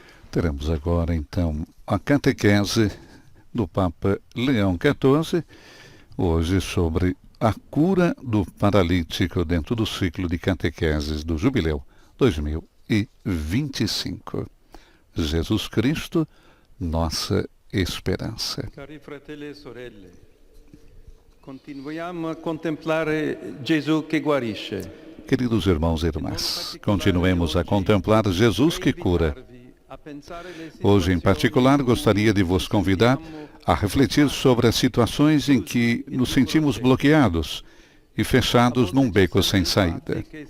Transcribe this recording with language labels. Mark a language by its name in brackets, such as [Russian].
[Portuguese] Teremos agora, então, a catequese do Papa Leão XIV, hoje sobre a cura do paralítico dentro do ciclo de catequeses do Jubileu 2025. Jesus Cristo, nossa esperança. [Italian] Cari fratelli e sorelle, continuiamo a contemplare Gesù che guarisce. [Portuguese] Queridos irmãos e irmãs, continuemos a contemplar Jesus que cura. Hoje, em particular, gostaria de vos convidar a refletir sobre as situações em que nos sentimos bloqueados e fechados num beco sem saída.